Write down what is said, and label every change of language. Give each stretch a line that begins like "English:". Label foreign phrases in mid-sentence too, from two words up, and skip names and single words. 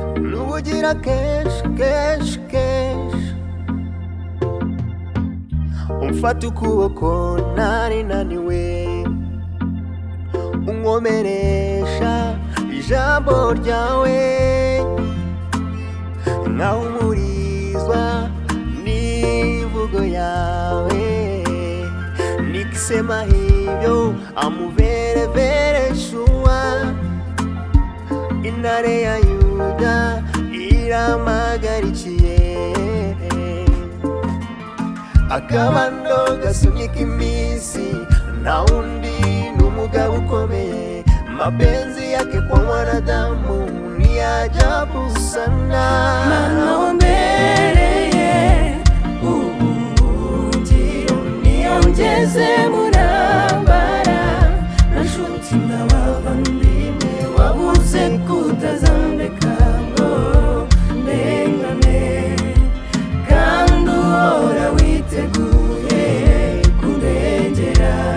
Kinyarwanda: Nubugira kenshi, kenshi, kenshi, umfata ukuboko nari naniwe, unkomeresha ijambo ryawe, nkahumurizwa n'imvugo yawe.
Swahili: Nikisema hivyo, amuverevere shua,
Kinyarwanda: intare ya Yuda iramagarikiye. Akabando gasunika iminsi, nta wundi ni umugabo ukomeye.
Swahili: Mapenzi yake kwa mwanadamu ni ajabu sana.
Kinyarwanda: Mana wambereye ubuhungiro, niyo ngeze mu ntambara, na nshuti na bavandimwe wabuze kutazandeka ngo ndengane, kandi uhora witeguye kundengera.